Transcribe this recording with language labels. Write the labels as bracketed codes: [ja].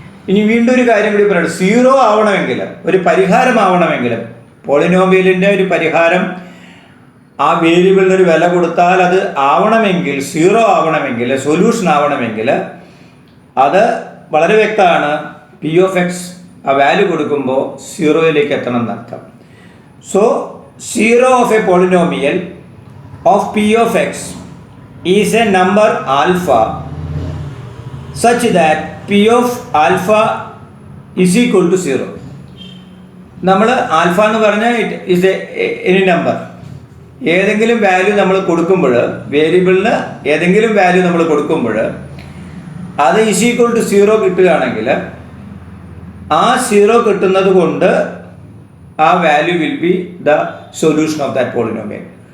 [ml] ഇനി വീണ്ടും ഒരു കാര്യം കൂടി പറയണം. സീറോ ആവണമെങ്കിൽ, ഒരു പരിഹാരമാവണമെങ്കിൽ, പോളിനോമിയലിൻ്റെ ഒരു പരിഹാരം ആ വേരിയബിളിനൊരു വില കൊടുത്താൽ അത് ആവണമെങ്കിൽ, സീറോ ആവണമെങ്കിൽ, സൊല്യൂഷൻ ആവണമെങ്കിൽ അത് വളരെ വ്യക്തമാണ്. പി ഓഫ് എക്സ് ആ വാല്യൂ കൊടുക്കുമ്പോൾ സീറോയിലേക്ക് എത്തണം എന്നർത്ഥം. [en] So zero of a polynomial of P of X is a number alpha such that P of alpha is equal to 0. [ml] നമ്മൾ ആൽഫ എന്ന് പറഞ്ഞാൽ [en] It is any number. [ml] ഏതെങ്കിലും വാല്യൂ നമ്മൾ കൊടുക്കുമ്പോൾ, വേരിയബിളിന് ഏതെങ്കിലും വാല്യൂ നമ്മൾ കൊടുക്കുമ്പോൾ അത് ഇസ് ഈക്വൽ ടു 0 കിട്ടുകയാണെങ്കിൽ ആ 0 കിട്ടുന്നത് കൊണ്ട് ആ value [en] Will be the solution of that polynomial.